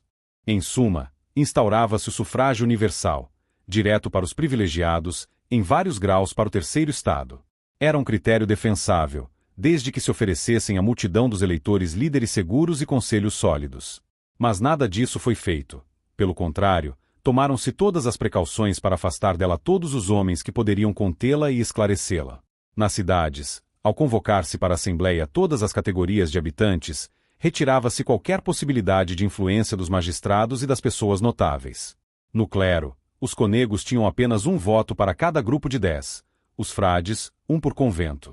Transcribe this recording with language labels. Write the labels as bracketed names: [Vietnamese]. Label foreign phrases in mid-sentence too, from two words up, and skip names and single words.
[Portuguese] Em suma, instaurava-se o sufrágio universal, direto para os privilegiados, em vários graus para o terceiro Estado. Era um critério defensável, desde que se oferecessem à multidão dos eleitores líderes seguros e conselhos sólidos. Mas nada disso foi feito. Pelo contrário, tomaram-se todas as precauções para afastar dela todos os homens que poderiam contê-la e esclarecê-la. Nas cidades, ao convocar-se para a Assembleia todas as categorias de habitantes, retirava-se qualquer possibilidade de influência dos magistrados e das pessoas notáveis. No clero, os conegos tinham apenas um voto para cada grupo de 10, os frades, um por convento.